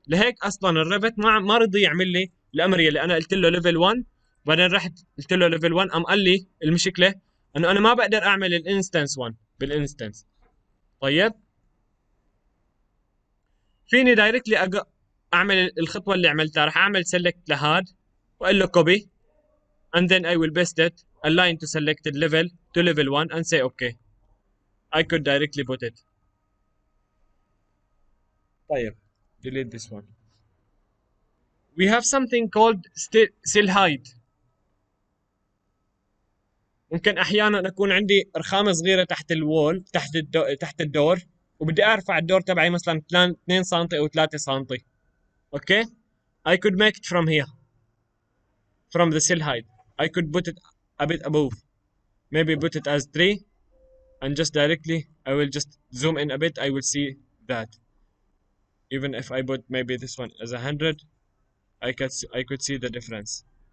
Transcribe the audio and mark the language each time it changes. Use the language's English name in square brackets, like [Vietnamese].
[Arabic] لهيك اصلا الريفت ما رضي يعمل لي الامر يلي انا قلت له ليفل 1. بعدين رحت قلت له ليفل 1، قام قال لي المشكله انه انا ما بقدر اعمل الانستنس 1 بالانستنس. طيب، فيني دايركتلي اعمل الخطوه اللي عملتها. راح اعمل سيلكت لهاد، واقول له كوبي، [English] and then I will paste it, align to selected level to level 1 and say okay. I could directly put it. طيب، delete this one. We have something called cell height. [Arabic] ممكن احيانا اكون عندي رخامه صغيره تحت الوول، تحت الدور، وبدي ارفع الدور تبعي مثلا 2 سم او 3 سم. [English] Okay, I could make it from here, from the cell height. I could put it a bit above, maybe put it as 3, and just directly I will just zoom in a bit, I will see that. Even if I put maybe this one as 100, I could see the difference.